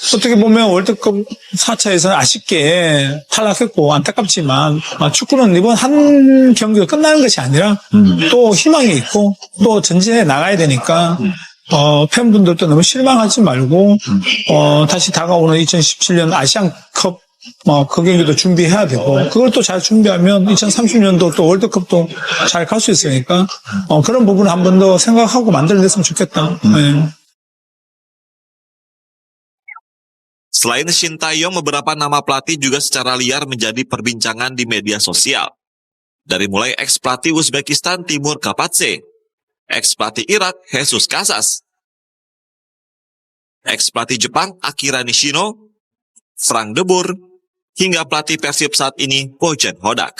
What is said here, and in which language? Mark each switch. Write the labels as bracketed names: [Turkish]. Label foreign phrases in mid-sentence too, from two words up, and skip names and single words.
[Korean] 어떻게 보면 월드컵 4차에서는 아쉽게 탈락했고 안타깝지만 축구는 이번 한 경기가 끝나는 것이 아니라 또 희망이 있고 또 전진해 나가야 되니까 팬분들도 너무 실망하지 말고 다시 다가오는 2017년 아시안컵 그 경기도 준비해야 되고 그걸 또 잘 준비하면 2030년도 또 월드컵도 잘 갈 수 있으니까 그런 부분을 한 번 더 생각하고 만들어냈으면 좋겠다. 네. [Indonesian] Selain Shin Tae-yong, beberapa nama pelatih juga secara liar menjadi perbincangan di media sosial. Dari mulai ex-pelatih Uzbekistan Timur Kapadze, ex-pelatih Irak Jesus Casas, ex-pelatih Jepang Akira Nishino, Frank de Boer, hingga pelatih Persib saat ini Bojan Hodak.